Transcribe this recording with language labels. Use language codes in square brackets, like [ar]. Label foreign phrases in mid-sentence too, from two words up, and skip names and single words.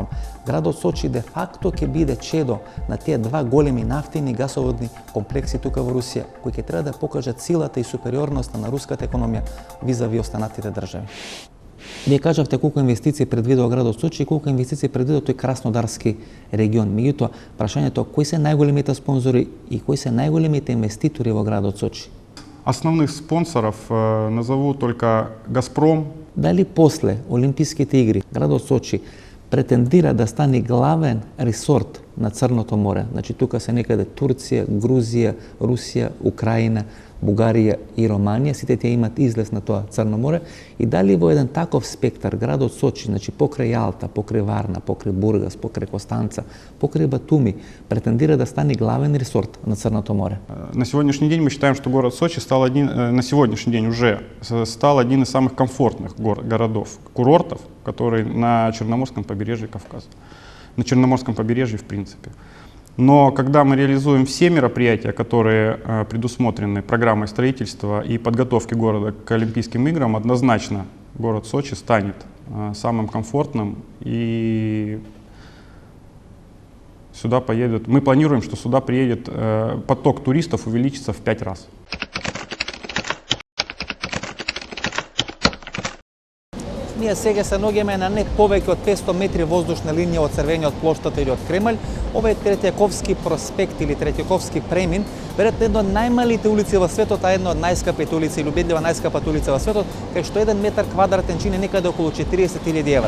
[mk] Градот Сочи де факто ќе биде чедо на тие два големи нафтени гасоводни комплекси тука во Русија, кои ќе треба да покажат силата и супериорноста на руската економија визави останатите држави. Вие кажавте колку инвестиции предвидува градот Сочи и колку инвестиции предвидува тој Краснодарски регион. Меѓутоа, прашањето кои се најголемите спонзори и кои се најголемите инвеститори во градот Сочи? [ru] Основных спонсоров назову только Газпром. [mk] Дали после Олимписките игри градот Сочи претендира да стане главен ресорт на Црното море? Значи тука се некаде Турција, Грузија, Русија, Украина, Бугарија и Романија, сите тие имаат излез на тоа Црно море, и дали во еден таков спектар градот Сочи, значи покрај Јалта, покрај Варна, покрај Бургас, покрај Костанца, покрај Батуми, претендира да стане главен ресорт на Црното море? [ru] На сегодняшний день мы считаем, что город Сочи на сегодняшний день уже стал один из самых комфортных городов, курортов, который на Черноморском побережье Кавказа, на Черноморском побережье в принципе. Но когда мы реализуем все мероприятия, которые предусмотрены программой строительства и подготовки города к Олимпийским играм, однозначно город Сочи станет самым комфортным, и сюда поедут. Мы планируем, что сюда приедет, поток туристов увеличится в 5 раз. [mk] Ние сега се наоѓаме на не повеќе од 500 метри воздушна линија од Црвениот плоштад или од Кремљ. Ова е Третјаковски проспект или Третјаковски премин, веројатно една од најмалите улици во светот, а една од најскапите улици или убедливо најскапата улица во светот, кај што 1 метар квадратен чини некаде околу 40.000 евра.